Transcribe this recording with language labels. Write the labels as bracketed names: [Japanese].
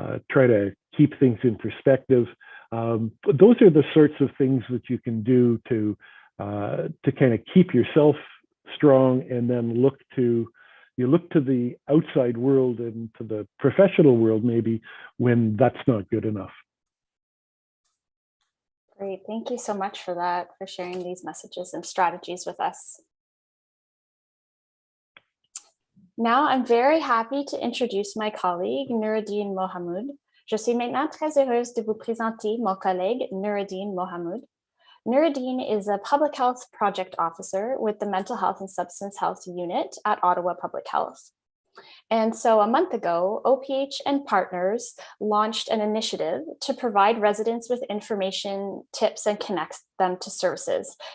[English] Try to keep things in perspective. But those are the sorts of things that you can do to kind of keep yourself strong, and then look to the outside world and to the professional world maybe when that's not good enough. Great, thank you so much for that, for sharing these messages and strategies with us. Now, I'm very happy to introduce my colleague, Nuruddin Mohamed. [French] Je suis maintenant très heureuse de vous présenter mon collègue, Nuruddin Mohamed. [English] Nuruddin is a public health project officer with the Mental Health and Substance Health Unit at Ottawa Public Health. And so a month ago, OPH and partners launched an initiative to provide residents with information, tips, and connect them to services.